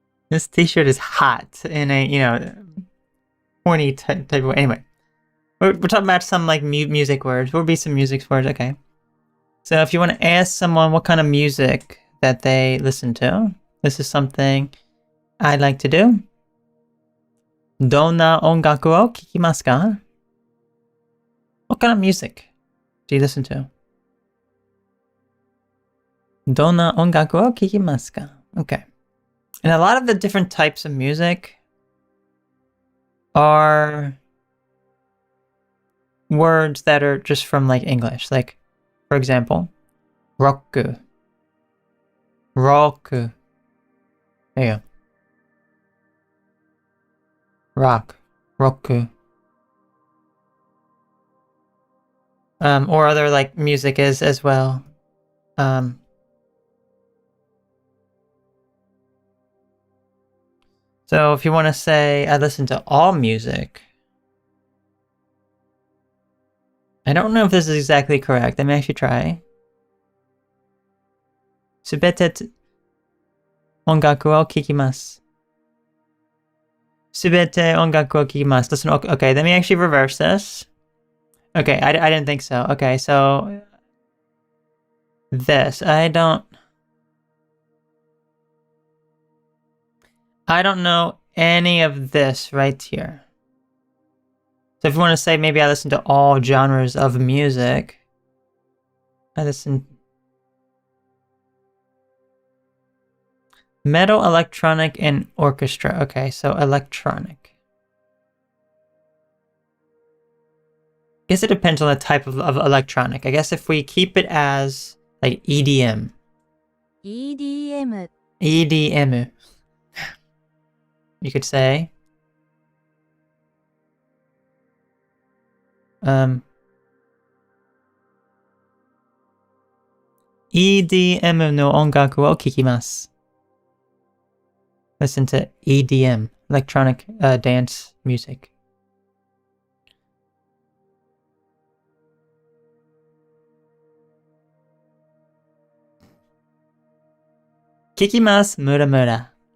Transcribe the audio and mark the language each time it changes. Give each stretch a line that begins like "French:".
English: This T-shirt is hot in a, horny type of way. Anyway, we're talking about some like music words. What would be some music words? Okay. So if you want to ask someone what kind of music that they listen to, this is something I like to do.
Japanese: どんな音楽を聴きますか?
English: What kind of music do you listen to?
Japanese: どんな音楽を聴きますか?
English: Okay. And a lot of the different types of music are words that are just from like English. Like, for example, rock. Rock. There you go. Rock. Rock. Or other like music is as well. So if you want to say, I listen to all music. I don't know if this is exactly correct. Let me actually try.
Japanese: すべて音楽を聴きます. すべて音楽を聴きます.
English: Listen, okay, let me actually reverse this. Okay, I didn't think so. Okay, so this, I don't know any of this right here. So if you want to say maybe I listen to all genres of music, I listen metal, electronic, and orchestra. Okay, so electronic. I guess it depends on the type of electronic. I guess if we keep it as like EDM. EDM, EDM. You could say.
Japanese: EDM の音楽を聴きます。
English: Listen to EDM, electronic dance music.
Japanese: Kikimasu mura mura.